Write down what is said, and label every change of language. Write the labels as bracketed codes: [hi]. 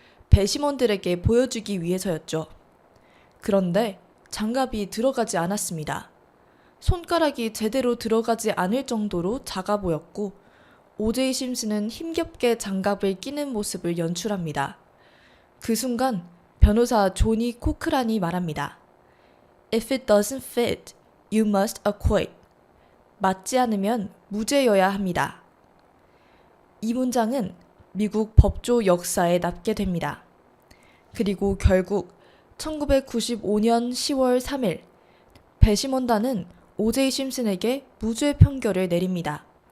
[ko] 배심원들에게 보여주기 위해서였죠. 그런데 장갑이 들어가지 않았습니다. 손가락이 제대로 들어가지 않을 정도로 작아 보였고 오제이 심슨은 힘겹게 장갑을 끼는 모습을 연출합니다. 그 순간 변호사 조니 코크란이 말합니다. [en] If it doesn't fit, you must acquit. [ko] 맞지 않으면 무죄여야 합니다. 이 문장은 미국 법조 역사에 남게 됩니다. 그리고 결국 1995년 10월 3일 배심원단은 오제이 심슨에게 무죄 판결을 내립니다.